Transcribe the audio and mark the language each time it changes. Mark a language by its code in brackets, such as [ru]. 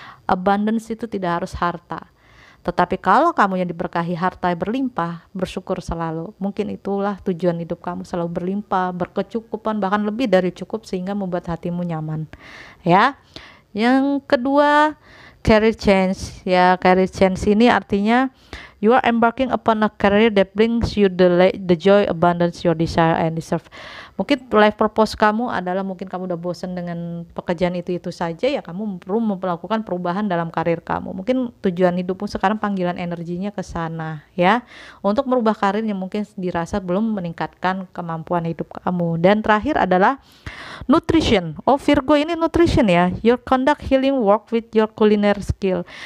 [id] Abundance itu tidak harus harta, tetapi kalau kamu yang diberkahi harta berlimpah, bersyukur selalu. Mungkin itulah tujuan hidup kamu, selalu berlimpah, berkecukupan, bahkan lebih dari cukup, sehingga membuat hatimu nyaman ya. Yang kedua, career change ya. [en] Career change [id] ini artinya [en] you are embarking upon a career that brings you the joy, abundance, your desire and deserve. [id] Mungkin life purpose kamu adalah mungkin kamu udah bosan dengan pekerjaan itu saja ya, kamu perlu melakukan perubahan dalam karir kamu. Mungkin tujuan hidupmu sekarang panggilan energinya ke sana ya, untuk merubah karir yang mungkin dirasa belum meningkatkan kemampuan hidup kamu. Dan terakhir adalah nutrition. Oh, Virgo ini nutrition ya. [en] Your conduct healing work with your culinary skill.